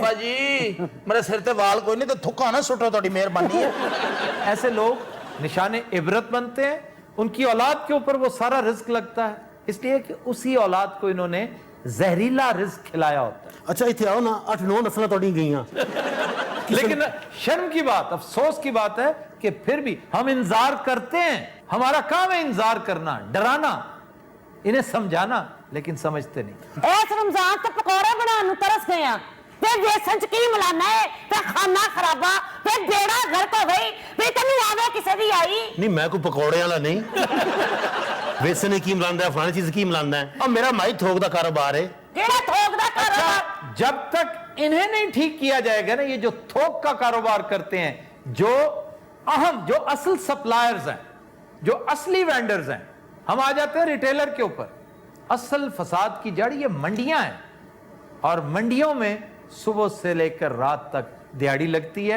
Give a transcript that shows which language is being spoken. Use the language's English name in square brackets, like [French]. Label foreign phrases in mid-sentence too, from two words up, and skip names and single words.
[Punjabi] بابا جی میرے سر تے وال کوئی نہیں، تو تھکا نہ سٹو، تہاڈی مہربانی ہے. [Urdu] ایسے لوگ نشان عبرت بنتے ہیں، ان کی اولاد کے اوپر وہ سارا رزق لگتا ہے، اس لیے کہ اسی اولاد کو انہوں نے زہریلا رزق کھلایا ہوتا ہے. [Punjabi] اچھا اتنے آؤ نا، 8-9 نسلیں تواڈی گئیاں. [Urdu] لیکن شرم کی بات، افسوس کی بات ہے کہ پھر بھی ہم انتظار کرتے ہیں, ہمارا کام ہے انتظار کرنا, ڈرانا, انہیں سمجھانا, لیکن سمجھتے نہیں. [Punjabi] اس رمضان تے پکوڑے بناਉਣ ਨੂੰ ਤਰਸ ਗਏ ਆ ਤੇ ਵੇਸਣ ਚ ਕੀ ਮਿਲਾਣਾ ਹੈ ਤੇ ਖਾਣਾ ਖਰਾਬਾ ਤੇ ਬੇੜਾ ਗਰਕ ਹੋ ਗਈ ਵੀ ਤੈਨੂੰ ਆਵੇ ਕਿਸੇ ਦੀ ਆਈ. ਨਹੀਂ ਮੈਂ ਕੋਈ ਪਕੌੜੇ ਵਾਲਾ ਨਹੀਂ. ਵੇਸਣ ਨੇ ਕੀ ਮਿਲਾਉਂਦਾ ਹੈ, ਫਲਾਣੀ ਚੀਜ਼ ਕੀ ਮਿਲਾਉਂਦਾ ਹੈ. ਔਰ ਮੇਰਾ ਮਾਈ ਥੋਕ ਦਾ ਕਾਰੋਬਾਰ ਹੈ. ਕਿਹੜਾ ਥੋਕ ਦਾ ਕਾਰੋਬਾਰ? [Urdu] جب تک انہیں نہیں ٹھیک کیا جائے گا نا، یہ جو تھوک کا کاروبار کرتے ہیں، جو اہم، جو اصل سپلائرز ہیں، جو اصلی وینڈرز ہیں، ہم آ جاتے ہیں ریٹیلر کے اوپر. اصل فساد کی جڑ یہ منڈیاں ہیں، اور منڈیوں میں صبح سے لے کر رات تک دیہاڑی لگتی ہے.